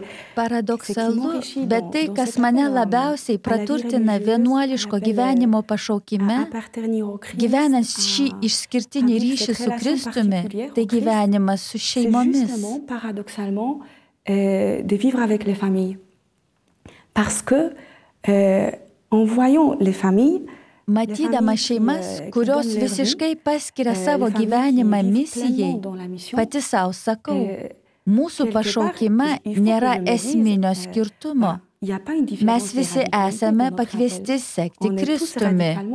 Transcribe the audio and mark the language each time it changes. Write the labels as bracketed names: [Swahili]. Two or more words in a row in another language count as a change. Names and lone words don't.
[Lithuanian] paradoksalu, bet tai, kas mane labiausiai praturtina vienuoliško gyvenimo pašaukime, gyvenant šį išskirtinį ryšį su Kristumi, tai gyvenimas su šeimomis. [French] Paradoxalement, de vivre avec les familles. Parce que En voyant les familles, [Lithuanian] Matydama šeimas, kurios visiškai paskiria savo gyvenimą misijai, pati savo sakau, mūsų pašaukime nėra esminio skirtumo. Mes visi esame pakviesti sekti Kristumi.